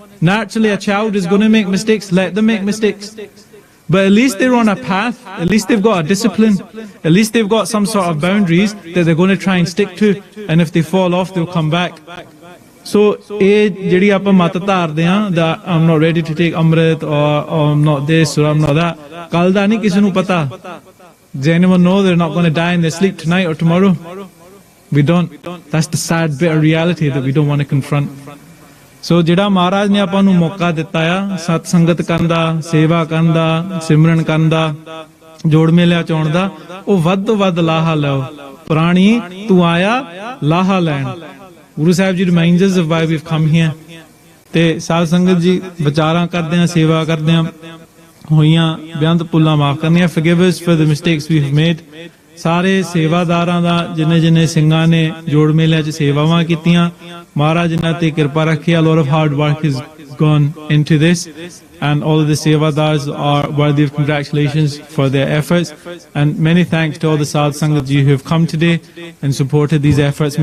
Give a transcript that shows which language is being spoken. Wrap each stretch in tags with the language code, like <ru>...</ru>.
<en>naturally a child is going to make mistakes let them make mistakes but at least they're on a path at least they've got a discipline at least they've got some sort of boundaries that they're going to try and stick to and if they fall off they'll come back So,</en> <pa>ਜਿਹੜੀ ਆਪਾਂ ਮਤ ਧਾਰਦੇ ਆ</pa> <en>that I'm not ready to take Amrit or I'm not this or I'm not that.</en> <pa>ਕੱਲ ਦਾ ਨਹੀਂ ਕਿਸੇ ਨੂੰ ਪਤਾ.</pa> <en>Does anyone know they're not going to die in their sleep tonight or tomorrow? We don't. That's the sad bitter reality that we don't want to confront.</en> <pa>So, ਜਿਹੜਾ ਮਹਾਰਾਜ ਨੇ ਆਪਾਂ ਨੂੰ ਮੌਕਾ ਦਿੱਤਾ ਆ ਸਤ ਸੰਗਤ ਕਰਨ ਦਾ, ਸੇਵਾ ਕਰਨ ਦਾ, ਸਿਮਰਨ ਕਰਨ ਦਾ, ਜੋੜ ਮੇਲਿਆਂ ਚ ਆਉਣ ਦਾ, ਉਹ ਵੱਧ ਤੋਂ ਵੱਧ ਲਾਹਾ ਲਓ. ਪੁਰਾਣੀ ਤੂੰ ਆਇਆ ਲਾਹਾ ਲੈਣ.</pa> <en>Guru Sahib Ji reminds us of why we've come here.</en> <pa>ਤੇ ਸਾਧ ਸੰਗਤ ਜੀ ਵਿਚਾਰਾਂ ਕਰਦੇ ਆ ਸੇਵਾ ਕਰਦੇ ਆ ਹੋਈਆਂ ਬੇਅੰਤ ਭੁੱਲਾਂ ਮਾਫ ਕਰਨੀਆਂ</pa> <en>forgive us for the mistakes we have made</en> <pa>ਸਾਰੇ ਸੇਵਾਦਾਰਾਂ ਦਾ ਜਿੰਨੇ ਸਿੰਘਾਂ ਨੇ ਜੋੜ ਮੇਲਿਆਂ 'ਚ ਸੇਵਾਵਾਂ ਕੀਤੀਆਂ ਮਹਾਰਾਜ ਇਹਨਾਂ ਤੇ ਕਿਰਪਾ ਰੱਖੇ</pa> <en>a lot of hard work has gone into this and all of the sevadars are worthy of congratulations for their efforts and many thanks to all the Sadh Sangat Ji who have come today and supported these efforts.</en>